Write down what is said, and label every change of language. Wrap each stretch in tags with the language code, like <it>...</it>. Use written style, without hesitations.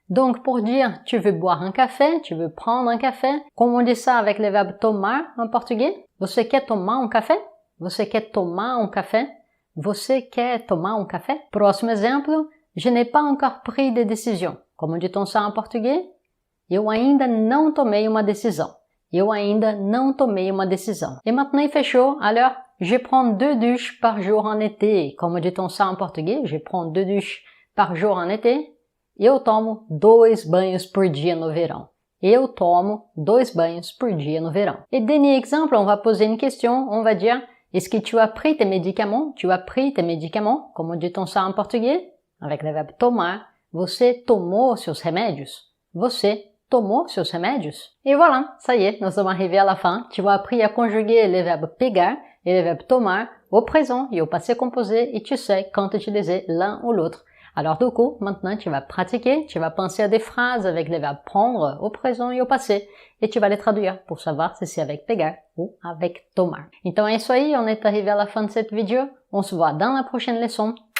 <fr>Donc, pour dire tu veux boire un café, tu veux prendre un café, comment on dit ça avec le verbe tomar en portugais?</fr> <pt>Você quer tomar um café? Você quer tomar um café? Você quer tomar um café? Próximo exemplo.</pt> <fr>Je n'ai pas encore pris de décision. Comment dit-on ça en portugais?</fr> <pt>Eu ainda não tomei uma decisão. Eu ainda não tomei uma decisão.</pt> <fr>Et maintenant il fait chaud, alors je prends 2 douches par jour en été. Como dit-on ça en português? Je prends 2 douches par jour en été.</fr> <pt>Eu tomo 2 banhos por dia no verão. Eu tomo 2 banhos por dia no verão.</pt> <fr>Et dernier exemple, on va poser une question. On va dire, est-ce que tu as pris tes médicaments? Tu as pris tes médicaments? Como dit-on ça en português? Avec le verbe tomar.</fr> <pt>Você tomou seus remédios? Você tomou seus remédios?</pt> <fr>Et voilà, ça y est, nous sommes arrivés à la fin. Tu as appris à conjuguer les verbes pegar et les verbes tomar au présent et au passé composé et tu sais quand utiliser l'un ou l'autre. Alors du coup, maintenant tu vas pratiquer, tu vas penser à des phrases avec les verbes prendre au présent et au passé et tu vas les traduire pour savoir si c'est avec pegar ou avec tomar.</fr> <pt>Então é isso aí,</pt> <fr>on est arrivé à la fin de cette vidéo. On se voit dans la prochaine leçon.</fr>